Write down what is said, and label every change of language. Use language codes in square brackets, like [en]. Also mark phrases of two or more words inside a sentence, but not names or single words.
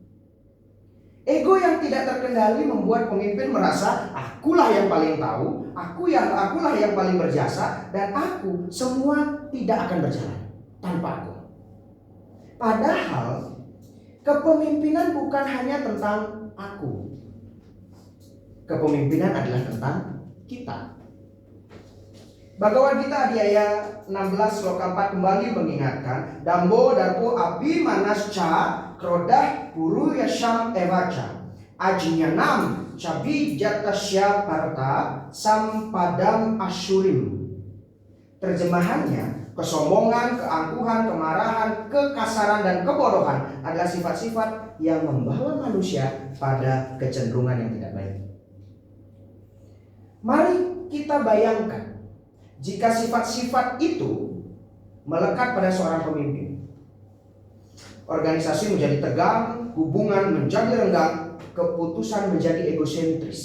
[id] Ego yang tidak terkendali membuat pemimpin merasa akulah yang paling tahu, akulah yang paling berjasa, dan aku semua tidak akan berjalan tanpa aku. Padahal kepemimpinan bukan hanya tentang aku. Kepemimpinan adalah tentang kita. Bhagavad Gita Adhyaya 16 Sloka 4 kembali mengingatkan, [sa] दम्भो दर्पो अभिमानश्च क्रोधः पारुष्यम् एव च अज्ञानं चाभि जातस्य पार्थ सम्पदम् आसुरीम्. [id] Terjemahannya, kesombongan, keangkuhan, kemarahan, kekasaran, dan kebodohan adalah sifat-sifat yang membawa manusia pada kecenderungan yang tidak baik. Mari kita bayangkan, jika sifat-sifat itu melekat pada seorang pemimpin, organisasi menjadi tegang, hubungan menjadi renggang, keputusan menjadi egosentris.